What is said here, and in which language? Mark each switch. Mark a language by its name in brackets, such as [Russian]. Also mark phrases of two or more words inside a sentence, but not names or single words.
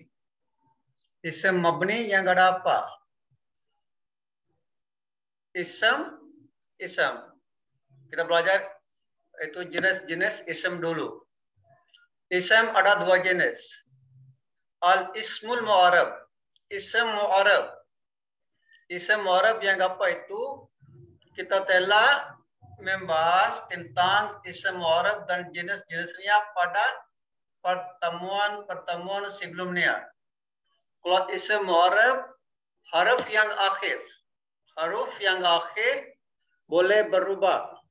[Arabic] اسم مبني [Indonesian] yang ada apa? Isam. Kita belajar itu jenis-jenis isam dulu. [Arabic] Isam ada dua jenis. الاسم المعرب. اسم معرب. اسم معرب [Indonesian] yang apa itu? Kita telah membahas tentang [Arabic] اسم معرب [Indonesian] dan jenis-jenisnya pada pertemuan sebelumnya. Kalau [Arabic] اسم معرب, [Indonesian] huruf yang akhir boleh berubah.